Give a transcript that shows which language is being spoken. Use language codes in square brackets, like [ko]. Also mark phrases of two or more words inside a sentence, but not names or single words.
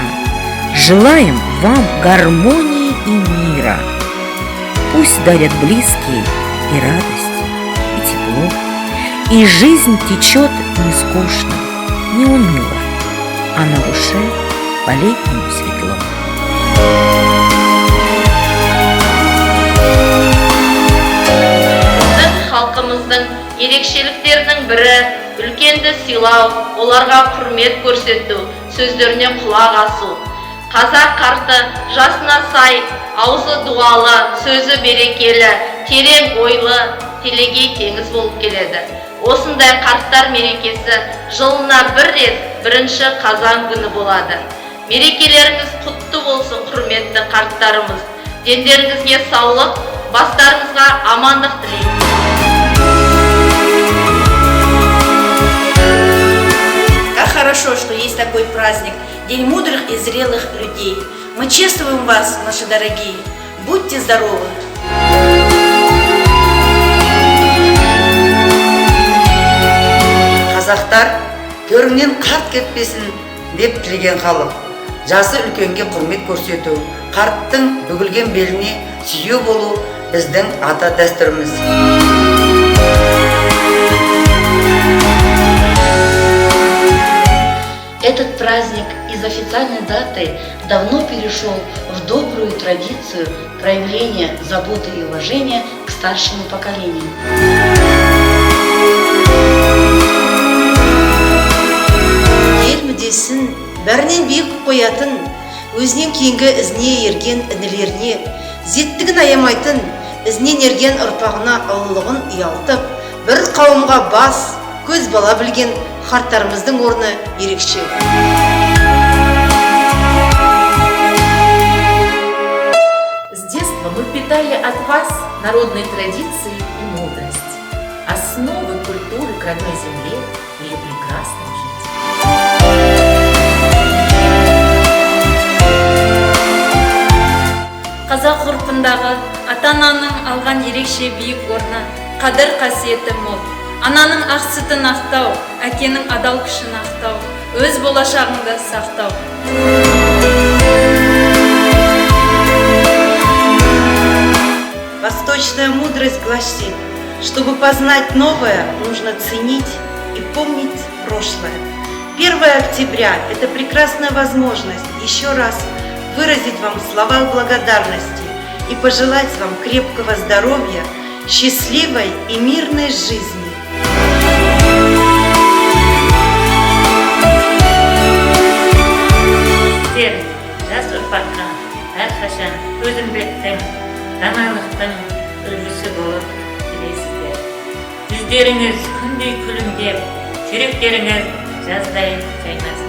[ru] Желаем вам гармонии и мира. Пусть дарят близкие и радость, и тепло, и жизнь течет не скучно, не уныло, а на душе по-летнему светло. [kk] Халқымыздың ерекшеліктерінің бірі үлкенді сыйлау, оларға құрмет көрсету, сөздеріне құлақ асу. Қазақ қарты жасына сай, аузы дуалы, сөзі берекелі, терең ойлы, телегей теңіз болып келеді. Осындай қарттар мерекесі жылына бір рет 1 қазан күні болады. Мерекелеріңіз құтты болсын, құрметті қарттарымыз. Дендеріңізге саулық, бастарыңызға амандық тілеймін. [ru] Как хорошо, что есть такой праздник, День мудрых и зрелых людей. Мы чествуем вас, наши дорогие. Будьте здоровы! [kk] Қазақтар төріңнен қарт кетпесін деп тілеген халық. Жасы үлкенге құрмет көрсету, қарттың бүгілген беліне сүйеу болу біздің ата дәстүріміз. [ru] Этот праздник из официальной даты давно перешел в добрую традицию проявления заботы и уважения к старшему поколению. [kk] Ел мүддесін бәрінен биік қоятын, өзінен кейінгі ізіне ерген інілеріне, зеттігін аямайтын, ізінен ерген ұрпағына ұлылығын ұялтып, бір қауымға бас, көз бала білген қарттарымыздың орны ерекше. [ru] С детства мы впитали от вас народные традиции и мудрость, основы культуры к родной земле или прекрасной жизни. [kk] Қазақ ғұрпындағы ата-ананың алған ерекше биік орны, қадір қасиеті мол. Ананың ақ сүтін ақтау, әкенің адал күшін ақтау, өз болашағыңды сақтау. [ru] Восточная мудрость гласит, чтобы познать новое, нужно ценить и помнить прошлое. 1 октября – это прекрасная возможность еще раз выразить вам слова благодарности и пожелать вам крепкого здоровья, счастливой и мирной жизни. [kk] Сіздер жас ұрпаққа әрқашан төзімділіктің, даналықтың үлгісі болып келесіздер. Жүздеріңіз күндей күлімдеп, жүректеріңіз жаздай жайнасын.